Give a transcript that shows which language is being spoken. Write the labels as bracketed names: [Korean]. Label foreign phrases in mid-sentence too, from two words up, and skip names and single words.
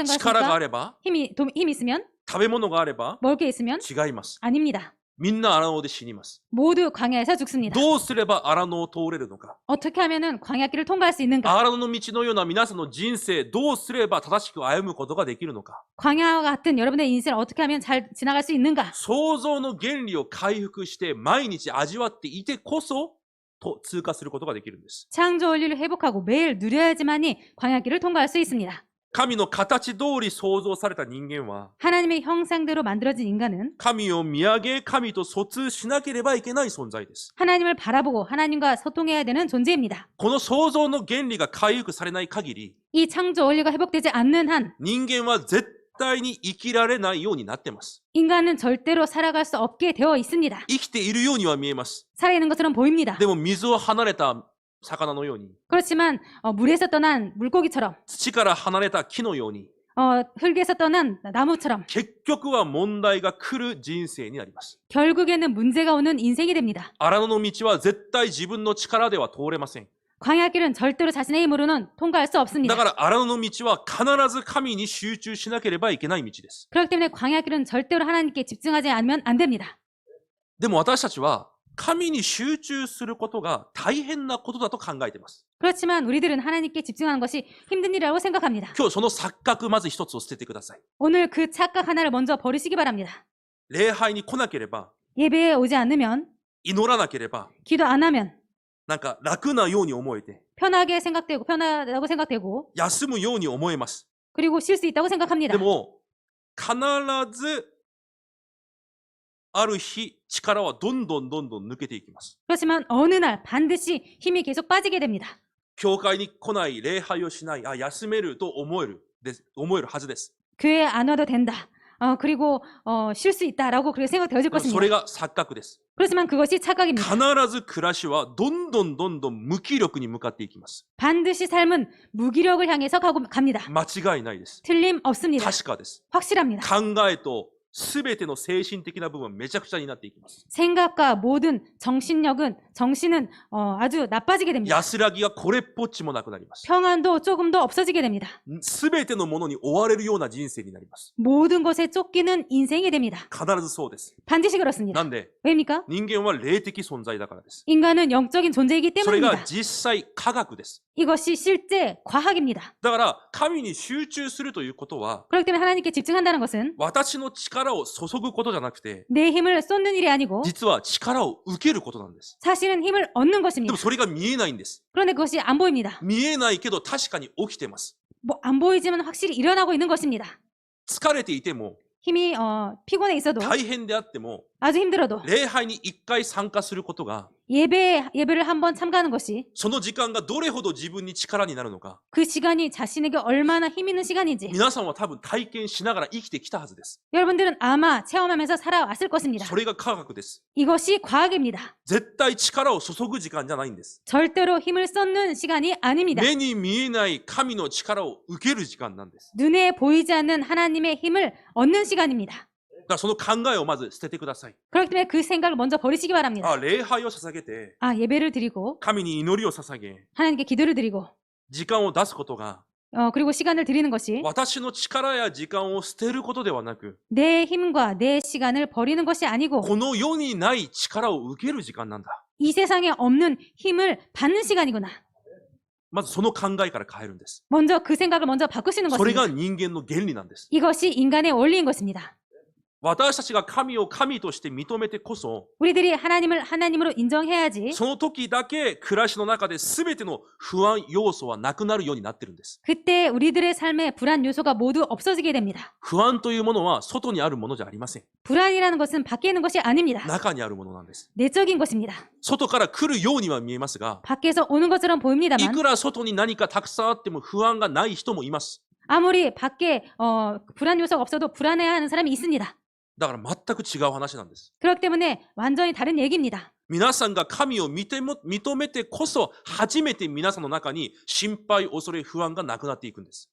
[Japanese] 力があ [Korean] 생각하십니까? [Japanese] れば、 [Korean] 힘 있으면? [Japanese] 食べ物があれば [Korean] 먹을 게 있으면? [Japanese] 違います。 [Korean] 아닙니다. [Japanese] みんな荒野で死にます。 [Korean] 모두 광야에서 죽습니다. [Japanese] どうすれば荒野を通れるのか？ [Korean] 어떻게 하면은 광야길을 통과할 수 있는가? [Japanese] 荒野の道のような皆さんの人生、どうすれば正しく歩むことができるのか？ [Korean] 광야와 같은 여러분의 인생을 어떻게 하면 잘 지나갈 수 있는가? [Japanese] 創造の原理を回復して毎日味わっていてこそと通過することができるんです。 [Korean] 창조 원리를 회복하고 매일 누려야지만이 광야길을 통과할 수 있습니다. [Japanese] 神の形通り創造された人間は [Korean] 하나님의 형상대로 만들어진 인간은 [Japanese] 神を見上げ神と疎通しなければいけない存在です。 [Korean] 하나님을 바라보고 하나님과 소통해야 되는 존재입니다. [Japanese] この創造の原理が回復されない限り [Korean] 이 창조 원리가 회복되지 않는 한 [Japanese] 人間は絶対に生きられないようになってます。 [Korean] 인간은 절대로 살아갈 수 없게 되어 있습니다. [Japanese] 生きているようには見えます。 [Korean] 살아있는 것처럼 보입니다. [Japanese] でも水を離れた魚のように [Korean] 그렇지만 물에서 떠난 물고기처럼 [Japanese] 土から離れた木のように [Korean] 흙에서 떠난 나무처럼 [Japanese] 結局は問題が来る人生になります。 [Korean] 결국에는 문제가 오는 인생이 됩니다. [Japanese] 荒野の道は絶対自分の力では通れません。 [Korean] 광야길은 절대로 자신의 힘으로는 통과할 수 없습니다. [Japanese] だから荒野の道は必ず神に集中しなければいけない道です。 [Korean] 그렇기 때문에 광야길은 절대로 하나님께 집중하지 않으면 안 됩니다. [Japanese] でも私たちは神に集中することが大変なことだと考えています。 [Korean] 그렇지만 우리들은 하나님께 집중하는 것이 힘든 일이라고 생각합니다. [Japanese] 今日その錯覚まず一つを捨ててください。 [Korean] 오늘 그 착각 하나를 먼저 버리시기 바랍니다. [Japanese] 礼拝に来なければ、 [Korean] 예배에 오지 않으면, [Japanese] 祈らなければ、 [Korean] 기도 안 하면 [Japanese] なんか楽なように思えて、 [Korean] 편하다고 생각되고 [Japanese] 休むように思えます。 [Korean] 그리고 쉴 수 있다고 생각합니다. [Japanese] でも、必ずある日、力はどんどん抜けていきます。 [Korean] 그렇지만 어느 날 반드시 힘이 계속 빠지게 됩니다. [Japanese] 教会に来ない、礼拝をしない、休めると思えるはずです。 [Korean] 교회에 안 와도 된다. 그리고 쉴 수 있다라고 그렇게 생각되어질 [Japanese] でもそ [Korean] 것입니다. [Japanese] れが錯覚です。 [Korean] 그렇지만 그것이 착각입니다. [Japanese] 必ず暮らしはどんどん無気力に向かっていきます。 [Korean] 반드시 삶은 무기력을 향해서 갑니다. [Japanese] 間違いないです。 [Korean] 틀림없습니다. [Japanese] 確かです。 [Korean] 확실합니다. [Japanese] 考えとすべての精神的な部分めちゃくちゃになっていきます。 [Korean] 생각과 모든 정신은 아주 나빠지게 됩니다. [Japanese] 安らぎがこれっぽっちもなくなります。 [Korean] 평안도 조금 더 없어지게 됩니다. [Japanese] すべてのものに追われるような人生になります。 [Korean] 모든 것에 쫓기는 인생이 됩니다. [Japanese] 必ずそうです。 [Korean] 반드시 그렇습니다. [Japanese] なんで [Korean] 왜입니까? [Japanese] 人間は霊的存在だからです。 [Korean] 인간은 영적인 존재이기 [Japanese] それが [Korean] 때문입니다. [Japanese] 実際科学です。 [Korean] 이것이 실제 과학입니다. [Japanese] だから神に集中するということは [Korean] 그렇기 때문에 하나님께 집중한다는 것은 [Japanese] 私の力を注ぐことじゃなくて [Korean] 내 힘을 쏟는 일이 아니고 [Japanese] 実は力を受けることなんです。 [Korean] 사실은 힘을 얻는 [Japanese] で [Korean] 것입니다. [Japanese] もそれが見えないんです。 [Korean] 그런데 그것이 안 보입니다. [Japanese] 見えないけど確かに起きてます。 [Korean] 안 보이지만 확실히 일어나고 있는 것입니다. [Japanese] 疲れていても [Korean] 힘이 피곤해 있어도 [Japanese] 大変であっても [Korean] 아주 힘들어도 [Japanese] 礼拝に一回参加することが [Korean] 예배를 한번 참가하는 것이 [Japanese] その時間がどれほど自分に力になるのか [Korean] 그 시간이 자신에게 얼마나 힘 있는 시간인지 [Japanese] 皆さんは多分体験しながら生きてきたはずです。 [Korean] 여러분들은 아마 체험하면서 살아왔을 것입니다. [Japanese] それが科学です。 [Korean] 이것이 과학입니다. [Japanese] 絶対力を注ぐ時間じゃないんです。 [Korean] 절대로 힘을 쏟는 시간이 아닙니다. [Japanese] 目に見えない神の力を受ける時間なんです。 [Korean] 눈에 보이지 않는 하나님의 힘을 얻는 시간입니다. [Japanese] だからその考えをまず捨ててください。 [Korean] 그렇기 때문에 그 생각을 먼저 버리시기 바랍니다. [Japanese] 礼拝を捧げて [Korean] 예배를 드리고 [Japanese] 神に祈りを捧げ [Korean] 하나님께 기도를 드리고 [Japanese] 時間を出すことが [Korean] 그리고 시간을 드리는 것이 [Japanese] 私の力や時間を捨てることではなく [Korean] 내 힘과 내 시간을 버리는 것이 아니고 [Japanese] この世にない力を受ける時間なんだ。 [Korean] 이 세상에 없는 힘을 받는 시간이구나. [Japanese] まずその考えから変えるんです。 [Korean] 먼저 그 생각을 먼저 바꾸시는 [Japanese] それ [Korean] 것입니다. [Japanese] が人間の原理なんです。 [Korean] 이것이 인간의 원리인 것입니다. [Japanese] 私たちが神を神として認めてこそ [Korean] 우리들이 하나님을 하나님으로 인정해야지 [Japanese] その時だけ暮らしの中で全ての不安要素はなくなるようになってるんです。 [Korean] 그때 우리들의 삶에 불안 요소가 모두 없어지게 됩니다. [Japanese] 不安というものは外にあるものじゃありません。 [Korean] 불안이라는 것은 밖에 있는 것이 아닙니다. [Japanese] 中にあるものなんです。 [Korean] 내적인 것입니다. [Japanese] 外から来るようには見えますが、 [Korean] 밖에서 오는 것처럼 [Japanese] い [Korean] 보입니다만 [Japanese] くら外に何かたくさんあっても不安がない人もいます。 [Korean] 아무리 밖에 불안 요소가 없어도 불안해하는 사람이 있습니다. [Japanese] だから全く違う話なんです。 [Korean] 그렇기 때문에 완전히 다른 얘기입니다. [Japanese] 皆さんが神を認めてこそ初めて皆さんの中に心配、恐れ、不安がなくなっていくんです。